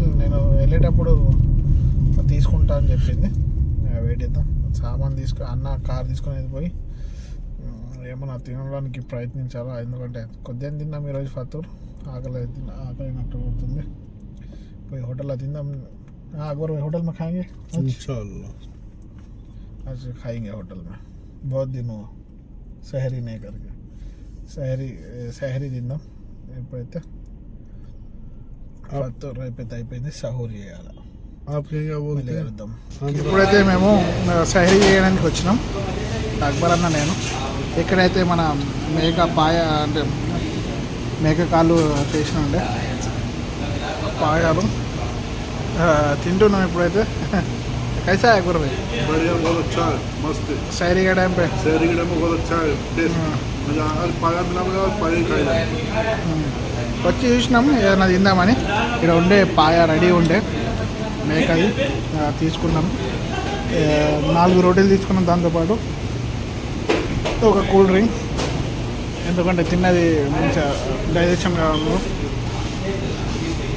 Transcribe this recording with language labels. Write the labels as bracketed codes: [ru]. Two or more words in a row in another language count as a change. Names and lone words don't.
[te] నేను వెళ్ళేటప్పుడు తీసుకుంటా అని చెప్పింది. వెయిట్ చేద్దాం. సామాన్ అన్న కార్ తీసుకునేది పోయి ఏమన్నా తినడానికి ప్రయత్నించాలా, ఎందుకంటే కొద్దిగా తిన్నాం ఈరోజు ఫతూర్. ఆకలినట్టు అవుతుంది. పోయి హోటల్లో తిందాం. [hi] अकबर भाई होटल में खाएंगे इंशाल्लाह, आज खाएंगे होटल में. बहुत दिन हुआ सहरी नहीं करके, सहरी తిందాం. [te] ఇప్పుడైతే అయిపోయింది సహూర్ చేయాలి. వెళ్దాం. ఇప్పుడైతే మేము సహరీ చేయడానికి వచ్చినాం, అక్బర్ అన్న నేను. ఇక్కడైతే మన అంటే మేక కాళ్ళు చేసిన ఉండే పాయాలు తింటున్నాం ఇప్పుడైతే. [hi] कैसा है अकबर भाई? बढ़िया, बहुत अच्छा है, मस्त है. शहरी के टाइम पे बहुत अच्छा है टेस्ट. मजा पाया मिला और पाया खाया. [te] వచ్చి చూసినాం ఏదైనా తిందామని. ఇక్కడ ఉండే పాయ రెడీ ఉండే మేకది తీసుకున్నాం. 4 రోటీలు తీసుకున్నాం, దాంతోపాటు ఒక [en] cool drink, [te] ఎందుకంటే తిన్నది మంచిగా డైజెషన్ కావాలి.